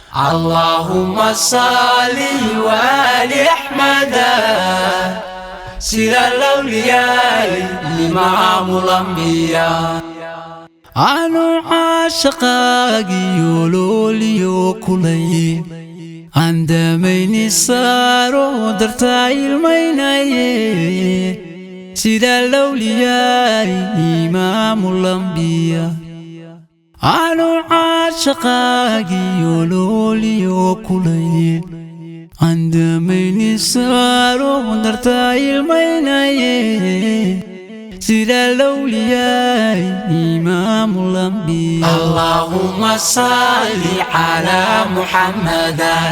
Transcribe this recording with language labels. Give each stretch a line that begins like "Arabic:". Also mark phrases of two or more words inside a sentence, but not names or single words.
Arabic: اللهم صل وآل أحمد. سر الأولياء إمام الأنبياء.
Somali: Aanu caashaqaagii ololiyo kulay. Aan damayni saaro dartaa ilmaynaye.
Arabic: سر الأولياء إمام الأنبياء.
Somali: Aanu caashaqaagii ololiyo kulay. Aan damayni saaro dartaa ilmaynaye.
Arabic: سر الأولياء إمام الأنبياء. اللهم صل على محمد.